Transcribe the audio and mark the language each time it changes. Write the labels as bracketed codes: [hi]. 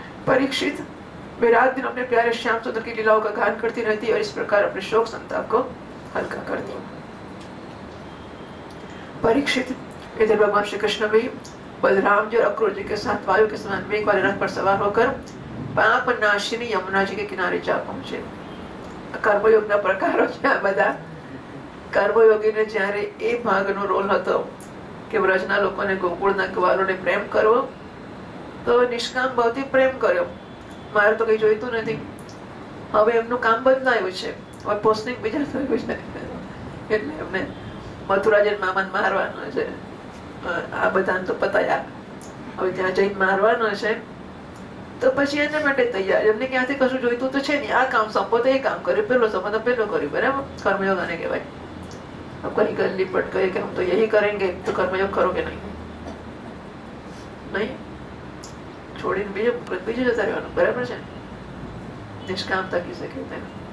[hi] परीक्षित वे रात दिन अपने प्यारे श्याम सुंदर की लीलाओं का गान करती रहती और इस प्रकार अपने शोक संताप को हल्का करती. परीक्षित इधर भगवान श्री कृष्ण भी बलराम जी और अक्रूर जी के साथ वायु के समान वेग वाले रथ पर सवार होकर पाप नाशिनी यमुना जी के किनारे जा पहुंचे. [gu] કર્મયોગના પ્રકારો છે આ બધા. કર્મયોગીને જ્યારે એ ભાગનો રોલ હતો કે વ્રજના લોકોને ગોકુળના ગ્વાલોને પ્રેમ કરવો, તો નિષ્કામ ભાવથી પ્રેમ કર્યો. મારે તો કઈ જોઈતું નથી. હવે એમનું કામ બદલાયું છે, હવે પોસ્ટિંગ બીજા થયું છે, એટલે એમને મથુરા જઈને મામાને મારવાનો છે. આ બધાને તો પતાયા, હવે ત્યાં જઈને મારવાનો છે. તો પછી એના માટે તૈયાર. એમને ક્યાંથી કશું જોઈતું તો છે નહીં. આ કામ સંપો તો એ કામ કર્યું, પેલો સંપો તો પેલો કર્યું. બરાબર, કર્મયોગ આને કહેવાય. [hi] अब कहीं गली पट गए कि हम तो यही करेंगे, तो कर्मयोग करोगे नहीं, नहीं [gu] छोड़ीने बीजे जता रहવાનું. बराबर છે. [hi] निष्कामता किसे कहते हैं?